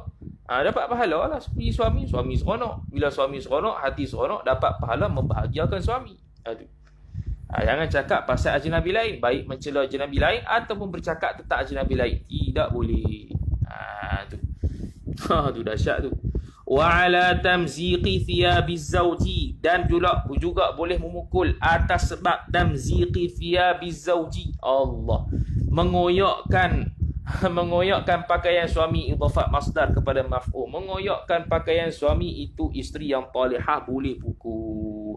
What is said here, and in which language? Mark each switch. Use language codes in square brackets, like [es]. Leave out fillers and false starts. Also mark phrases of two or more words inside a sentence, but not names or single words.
[ms] Dapat pahala lah puji suami. Suami seronok. Bila suami seronok, hati seronok, dapat pahala membahagiakan suami. Jangan cakap pasal ajnabi lain, baik mencela ajnabi lain ataupun bercakap tentang ajnabi lain. Tidak boleh. Tu dahsyat tu. [ar] وعلى تمزيق ثياب الزوج, dan juga boleh memukul atas sebab تمزيق ثياب الزوج. Allah mengoyakkan pakaian suami, إضافة مصدر kepada maf'ul. Mengoyakkan pakaian suami itu isteri yang talihah boleh pukul.